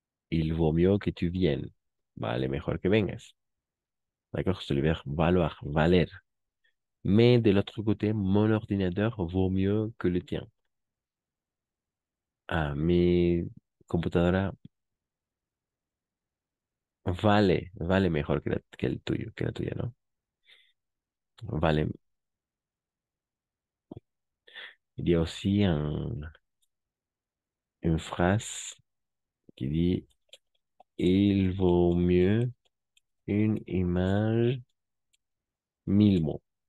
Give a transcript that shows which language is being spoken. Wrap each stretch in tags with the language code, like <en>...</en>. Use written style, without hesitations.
<fr>Il vaut mieux que tu viennes.</fr> <es>Vale mejor que vengas.</es> <fr>D'accord? C'est le verbe valoir, valer. Mais de l'autre côté, mon ordinateur vaut mieux que le tien.</fr> <es>Ah, mi computadora vale mejor que, que el tuyo, que la tuya, ¿no? Vale.</es> <fr>Il y a aussi une phrase qui dit, il vaut mieux une image, 1000 mots.</fr>